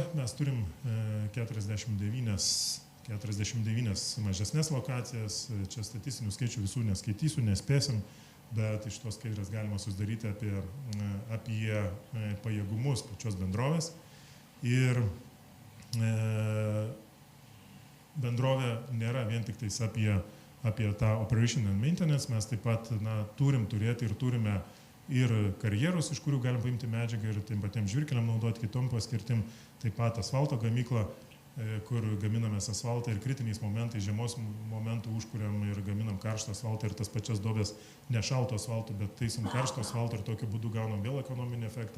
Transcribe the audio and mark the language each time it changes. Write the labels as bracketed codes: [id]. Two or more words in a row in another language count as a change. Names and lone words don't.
[lt] Mes turim 49 mažesnės lokacijas, čia statistinių skaičių visų neskaitysiu, nespėsim, bet iš tos skaidrės galima susidaryti apie pajėgumus pačios bendrovės. Ir bendrovė nėra vien tik tais apie tą [en] operation and maintenance, [lt] mes taip pat turim turėti ir turime ir karjerus, iš kurių galim paimti medžiagą ir tiem patiem žvirkeliam naudoti kitom paskirtim, taip pat asfalto gamyklą, kur gaminamės asfaltą ir kritiniais momentais, žiemos momentų užkuriam ir gaminam karštą asfaltą ir tas pačias duobės ne šalto asfalto, bet taisom karšto asfalto ir tokiu būdu gaunam vėl ekonominį efektą.